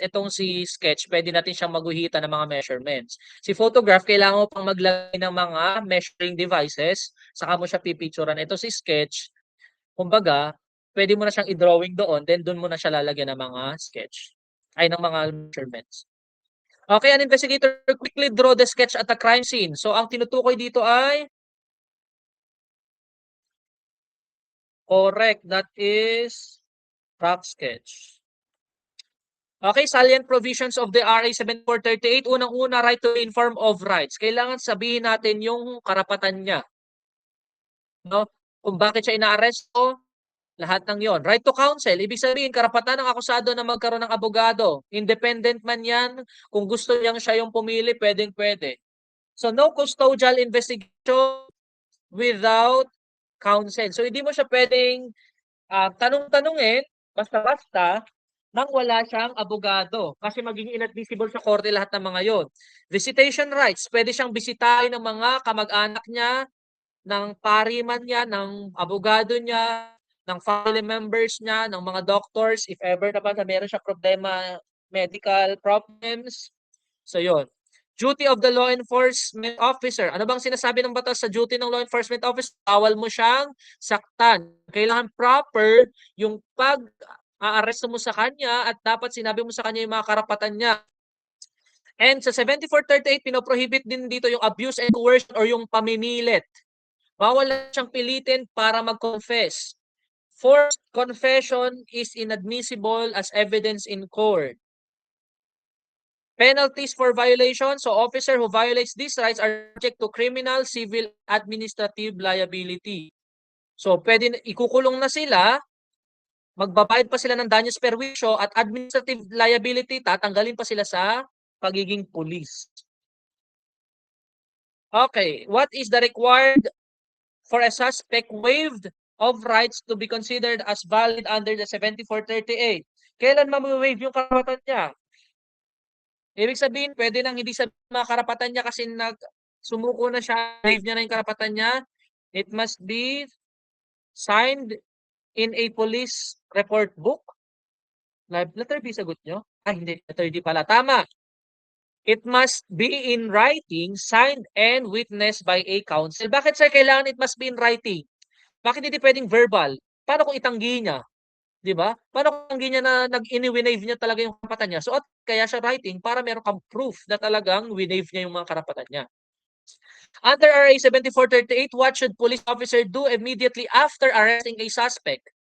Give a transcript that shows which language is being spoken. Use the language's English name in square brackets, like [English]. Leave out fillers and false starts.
[Filipino] Itong si sketch, pwede natin siyang maguhitan ng mga measurements. Si photograph, kailangan mo pang maglagay ng mga measuring devices, saka mo siya pipicturean. Ito si sketch, kumbaga, pwede mo na siyang i-drawing doon, then doon mo na siya lalagyan ng mga sketch, ay ng mga measurements. [English] Okay, an investigator quickly draw the sketch at the crime scene. [Filipino] So, ang tinutukoy dito ay correct. [English] That is rough sketch. Okay, salient provisions of the RA 7438. Unang-una, right to inform of rights. [Filipino] Kailangan sabihin natin yung karapatan niya. No? Kung bakit siya inaaresto, lahat ng yon. [English] Right to counsel. [Filipino] Ibig sabihin, karapatan ng akusado na magkaroon ng abogado. Independent man yan. Kung gusto niyang siya yung pumili, pwedeng-pwede. [English] So, no custodial investigation without counsel. [Filipino] So, hindi mo siya pwedeng tanong-tanungin, basta-basta, nang wala siyang abogado. Kasi magiging inadmissible sa korte lahat ng mga yon. [English] Visitation rights. [Filipino] Pwede siyang bisitahin ng mga kamag-anak niya, ng pari man niya, ng abogado niya, ng family members niya, ng mga doctors, if ever naman na meron siya problema, medical problems. So, yon. [English] Duty of the law enforcement officer. [Filipino] Ano bang sinasabi ng batas sa duty ng law enforcement officer? Bawal mo siyang saktan. Kailangan proper yung pag-aaresto mo sa kanya at dapat sinabi mo sa kanya yung mga karapatan niya. And sa 7438, pinoprohibit din dito yung abuse and coercion or yung pamimilit. Bawal na siyang pilitin para mag-confess. [English] Forced confession is inadmissible as evidence in court. Penalties for violation. So, officer who violates these rights are subject to criminal, civil, administrative liability. [Filipino] So, pwede ikukulong na sila, magbabayad pa sila ng danyos perwisyo at administrative liability, tatanggalin pa sila sa pagiging police. [English] Okay, what is the required for a suspect waived of rights to be considered as valid under the 7438? [Filipino] Kailan ma-waive yung karapatan niya? Ibig sabihin, pwede nang hindi sabihin mga karapatan niya kasi sumuko na siya, waive niya na yung karapatan niya. [English] It must be signed in a police report book. [Filipino] Letter B sagot nyo? Ay, hindi. Letter D pala. Tama. [English] It must be in writing, signed and witnessed by a counsel. [Filipino] Bakit sir kailangan [English] it must be in writing? [Filipino] Bakit hindi pwedeng verbal? Paano kung itanggi niya? 'Di ba? Paano kung hindi niya na winave niya talaga yung karapatan niya? So at kaya siya writing para meron kang proof na talagang winave niya yung mga karapatan niya. [English] Under RA 7438, what should police officer do immediately after arresting a suspect?